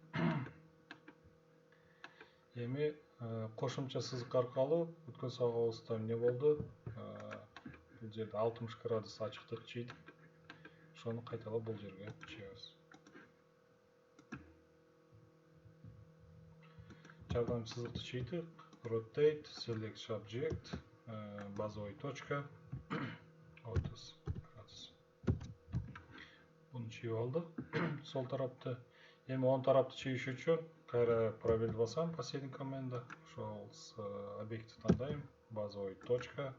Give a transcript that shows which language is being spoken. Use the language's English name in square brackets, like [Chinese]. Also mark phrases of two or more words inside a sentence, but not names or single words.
[Kyrgyz] Эми кошумча сызык аркылуу өткөн сабагыбызда эмне болду? Бул жерде 60 градус ачыктык чыйдык. Ошону кайталап бул жерге чыгабыз. Жардам сызыкты чыйдык. [English] Rotate, select subject, [Russian] базовый точка, 30 градус. [Kyrgyz] Буну чыйып алдык. Сол тарапты. Эми оң тарапты чыйыш үчүн кайра пробел басам, [Russian] последний команда. [Kyrgyz] Ошол объектти тандайм, [Russian] базовый точка.